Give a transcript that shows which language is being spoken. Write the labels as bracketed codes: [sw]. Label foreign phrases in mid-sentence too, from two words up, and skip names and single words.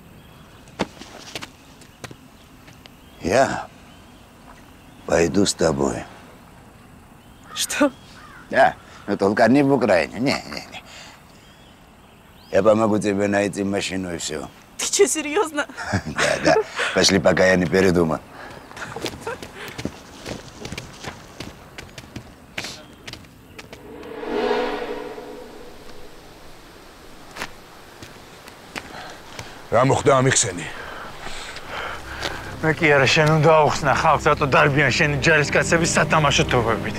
[ru] Я пойду с тобой. Что? Да, но только не в Украине. Не. Я помогу тебе найти машину и все. Ты что, серьезно? Да. Пошли, пока я не передумал. [ka] რა მოხდა ამიხსენი? მე კი არა, შენ უნდა აუხსნა ხალხს, რატო დარბიან შენი ჯარისკაცების სათამაშო თოფებით.